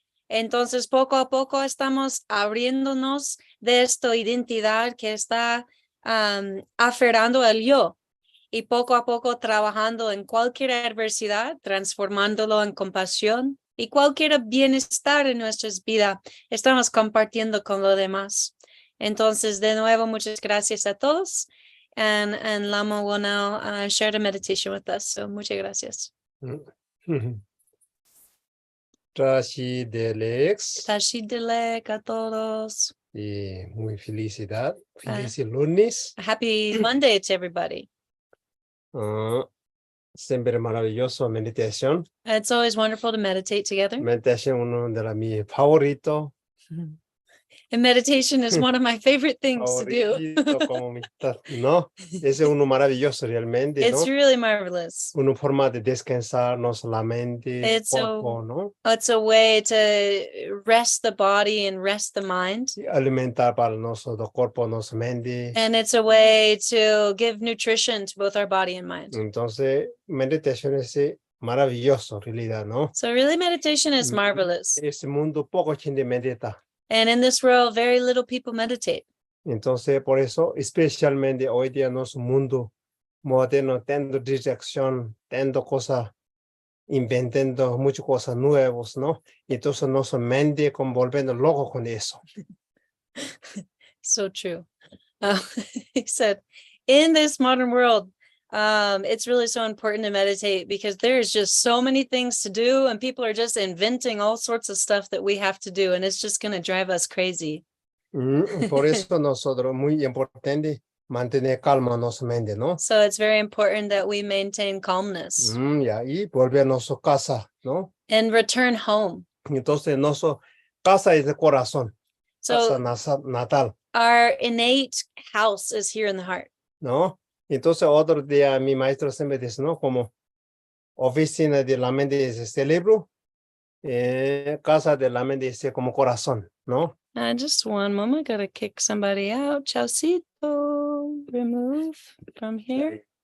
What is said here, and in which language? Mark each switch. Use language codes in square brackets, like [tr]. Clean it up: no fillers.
[es] Entonces, poco a poco estamos abriéndonos de esta identidad que está aferrando el yo. Y poco a poco trabajando en cualquier adversidad, transformándolo en compasión y cualquier bienestar en nuestras vidas, estamos compartiendo con los demás. Entonces, de nuevo, muchas gracias a todos. [en] And Lama will now share the meditation with us. [es] So, muchas gracias. [bo] Tashi Delex. [es] Tashi Delek a todos. Y muy felicidad. Feliz lunes. [en] Happy Monday to everybody. [es] Siempre maravilloso meditación. [en] It's always wonderful to meditate together. [es] Meditación uno de mis favoritos. [en] And meditation is one of my favorite things to do. [es] ¿No? Es uno maravilloso realmente, [en] It's [es] ¿no? [en] really marvelous. [es] Una forma de descansar no solamente el cuerpo, ¿no? [en] It's a way to rest the body and rest the mind. [es] Alimentar para nuestro cuerpo, nuestra mente. [en] And it's a way to give nutrition to both our body and mind. [es] Entonces, meditación es maravilloso, en realidad, ¿no? [en] So really meditation is marvelous. [es] En este mundo poco gente medita. [en] And in this world, very little people meditate. [es] Entonces, por eso, especialmente hoy día, nuestro mundo moderno, teniendo distracción, teniendo cosas, inventando muchas cosas nuevas, ¿no? Y entonces nuestra mente como volviendo loco con eso. [en] So true. He said, in this modern world, it's really so important to meditate because there's just so many things to do and people are just inventing all sorts of stuff that we have to do and it's just going to drive us crazy. [es] Por eso nosotros muy importante mantener calma nuestra mente, ¿no? [en] So it's very important that we maintain calmness [es] Ya, y volver a nuestra casa, ¿no? [en] and return home. [es] Entonces nuestra casa es de corazón, [en] So [es] casa natal, [en] our innate house is here in the heart. [es] ¿no? Entonces otro día mi maestro siempre dice, ¿no? Como oficina de la mente es el cerebro, casa de la mente es como corazón, ¿no? [en] Just one moment, gotta kick somebody out. Chaucito, remove from here.